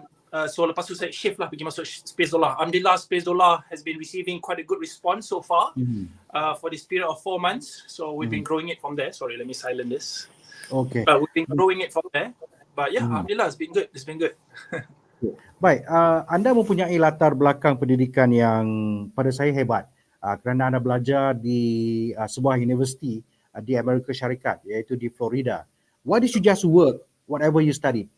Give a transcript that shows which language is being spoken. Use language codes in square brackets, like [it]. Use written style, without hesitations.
[ms] So lepas tu saya shift lah pergi masuk SpaceDollah. [en] Alhamdulillah, SpaceDollah has been receiving quite a good response so far for this period of 4 months. So we've been growing it from there. Sorry, let me silence this. Okay. We've been growing it from there. But yeah, Alhamdulillah, it's been good. It's been good. [ms] Baik, anda mempunyai latar belakang pendidikan yang pada saya hebat kerana anda belajar di sebuah universiti di Amerika Syarikat iaitu di Florida. [en] Why did you just work whatever you studied?